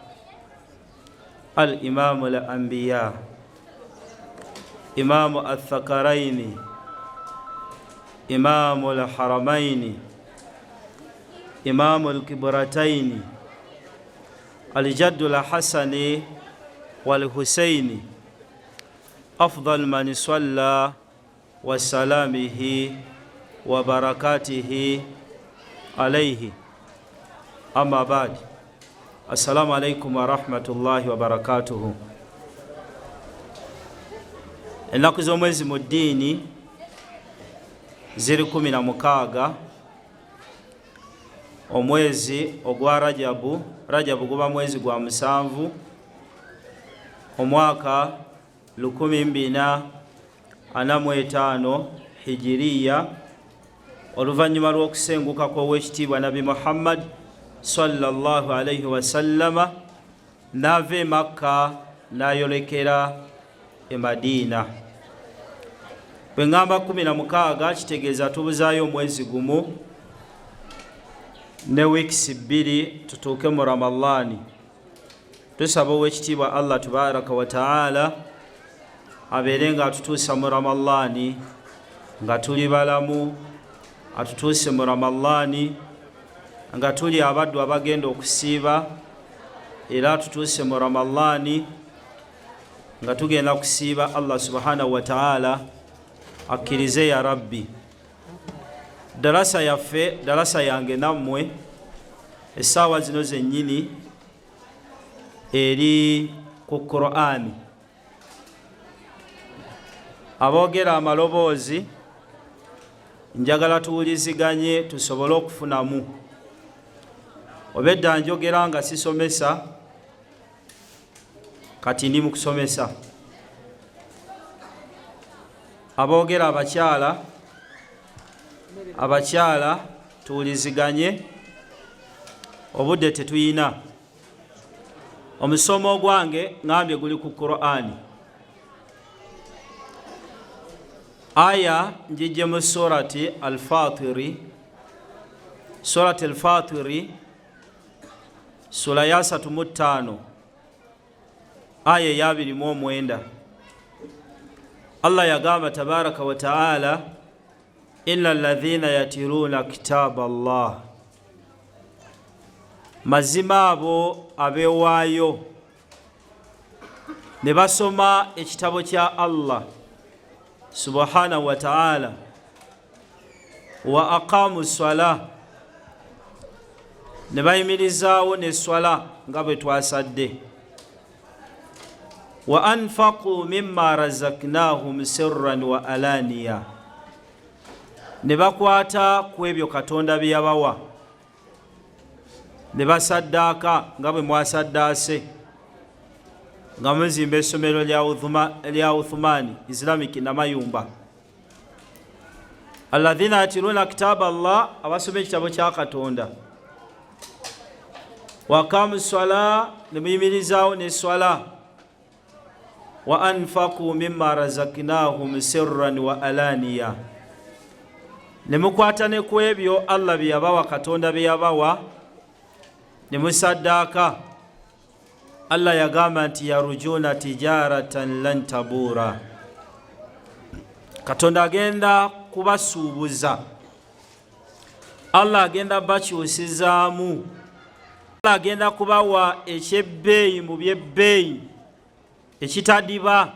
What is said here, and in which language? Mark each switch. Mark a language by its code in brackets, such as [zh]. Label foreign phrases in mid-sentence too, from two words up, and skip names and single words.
[ar] الإمام الأنبياء إمام الثقلين إمام الحرمين إمام الكبرتين الجد الحسن والحسين أفضل من صلى وسلامه وبركاته عليه. أما بعد، السلام عليكم ورحمة الله وبركاته. [lg] ennaku z'omwezi mu ddiini ziri 16 omwezi ogwa Rajabu guba mwezi gwa 7 omwaka 1445 hijiriya, oluvannyuma lw'okusenguka kw'owekitiibwa Nabi Muhammad [ar] صلى الله عليه وسلم [lg] n'ava e Makka n'ayolekera e Madiina. Bwe ngamba 16 kitegeeza tubuzaayo omwezi gumu ne wiikisi 2 tutuuke mu Ramadhaani. Tusaba owekitiibwa Allah [ar] تبارك وتعالى [lg] abeere nga atutuusa mu Ramadhaani nga tuli balamu, atutuuse mu Ramadhaani nga tuli abaddu abagenda okusiiba, era atutuuse mu Ramadhaani nga tugenda kusiiba. [ar] الله سبحانه وتعالى akkirize يا رب. [lg] Darasa yaffe, darasa yange nammwe essaawa zino zennyini eri ku Qur'ani. Aboogera amaloboozi njagala tuwuliziganye tusobole okufunamu. Obedda njogera nga sisomesa, kati ndi mu kusomesa. Aboogera abakyala tuwuliziganye, obudde tetuyina. Omusomo gwange ngambye guli ku Qur'ani. Aya njijje mu surati Al-Fatiri, surati Al-Fatiri, sura ya 35 aya ya 29. [ar] Allah yagamba تبارك وتعالى, إلا الذين يتلون كتاب الله, [lg] mazima abo abewaayo ne basoma ekitabo kya Allah [ar] سبحانه وتعالى, وأقاموا الصلاة, [lg] ne bayimirizaawo ne swala nga bwe twasadde, [ar] وأنفقوا مما رزقناهم سرا وعلانية, [lg] ne bakwata ku ebyo Katonda bye yabawa, ne basaddaaka nga bwe mwasaddaase, nga muzimba essomero lya Uthmani Islamic Namayumba. [ar] الذين يتلون كتاب الله, [lg] abasoma ekitabo kya Katonda. [ar] وأقاموا الصلاة, [lg] ne muyimirizaawo ne swala. [ar] وأنفقوا مما رزقناهم سرا وعلانية, [lg] ne mukwata ne ku ebyo Allah bye yabawa, Katonda bye yabawa, ne musaddaaka. Allah yagamba nti [ar] يرجون تجارة لن تبور, [lg] Katonda agenda kubasuubuza, Allah agenda bakyusizaamu, Allah agenda kubawa ekyebbeeyi mu byebbeeyi ekitadiba.